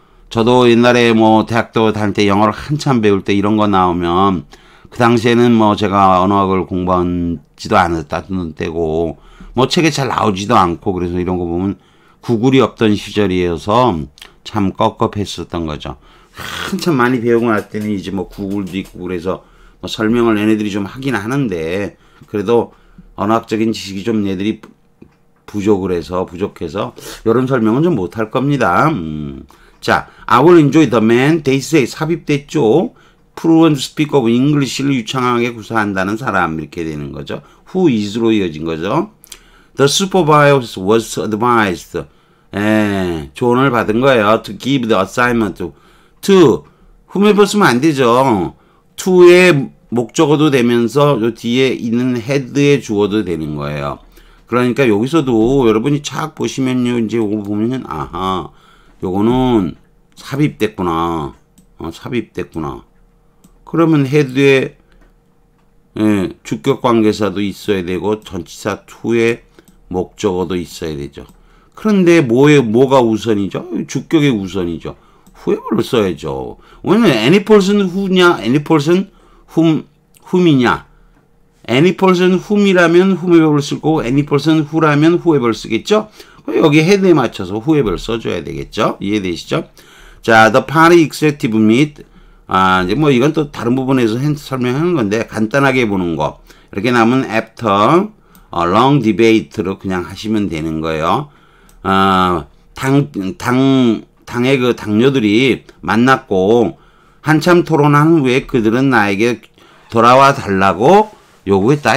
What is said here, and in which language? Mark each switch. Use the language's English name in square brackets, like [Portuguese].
[Korean] 저도 옛날에 뭐 대학도 다닐 때 영어를 한참 배울 때 이런 거 나오면 그 당시에는 뭐 제가 언어학을 공부하지도 않았다는 때고 뭐 책에 잘 나오지도 않고 그래서 이런 거 보면 구글이 없던 시절이어서 참 깝깝했었던 거죠. 한참 많이 배우고 났더니 이제 뭐 구글도 있고 그래서 뭐 설명을 얘네들이 좀 하긴 하는데 그래도 언어학적인 지식이 좀 얘들이 부족해서 이런 설명은 좀 못할 겁니다. [English] 자, I will enjoy the man, they say [Korean] 삽입됐죠. [English] fluent speak of English [Korean] 를 유창하게 구사한다는 사람 이렇게 되는 거죠. who is로 이어진 거죠. [English] The supervisor was advised. [Korean] 조언을 받은 거예요. [English] To give the assignment to. [Korean] whomever 쓰면 안 되죠. to의 목적어도 되면서 요 뒤에 있는 head의 주어도 되는 거예요. 그러니까 여기서도 여러분이 착 보시면요. 이제 요거 보면은 아하. 요거는 삽입됐구나. 삽입됐구나. 그러면 헤드에 주격 관계사도 있어야 되고 전치사 to의 목적어도 있어야 되죠. 그런데 뭐가 우선이죠? 주격의 우선이죠. whoever를 써야죠. 왜냐면 any person who냐, any person whom이냐. any person whom이라면 whomever를 쓰고 any person who라면 whoever를 쓰겠죠? 여기 헤드에 맞춰서 whoever를 써줘야 되겠죠? 이해되시죠? [English] 자, the party executive meet. [Korean] 이제 뭐 이건 또 다른 부분에서 설명하는 건데 간단하게 보는 거. 이렇게 나오면 [English] after long debate [Korean] 로 그냥 하시면 되는 거예요. 당의 그 당뇨들이 만났고 한참 토론한 후에 그들은 나에게 돌아와 달라고 요구했다.